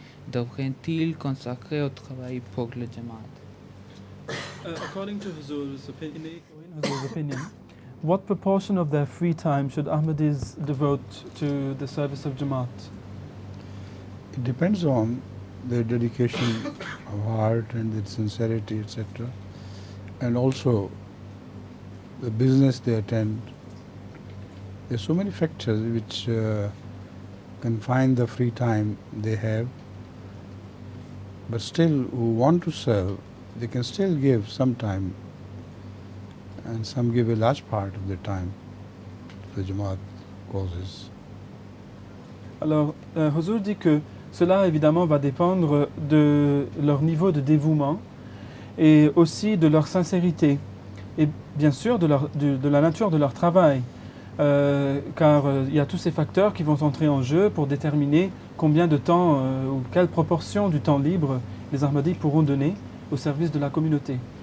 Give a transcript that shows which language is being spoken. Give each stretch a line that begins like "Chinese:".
French: devraient-ils consacrer au travail pour le Jamaat?
English: According to Huzoor's opinion, what proportion of their free time should Ahmadis devote to the service of Jamaat? It depends on their dedication of heart and their sincerity, etc. And also the business they attend. There are so many factors which confine the free time they have. But still, who want to serve, they can still give some time, and some give a large part of their time to the Jamaat causes.
French: Alors, Huzoor dit que cela évidemment va dépendre de leur niveau de dévouement et aussi de leur sincérité et bien sûr de la nature de leur travail, car il y a tous ces facteurs qui vont entrer en jeu pour déterminer combien de temps ou quelle proportion du temps libre les Ahmadis pourront donner au service de la communauté.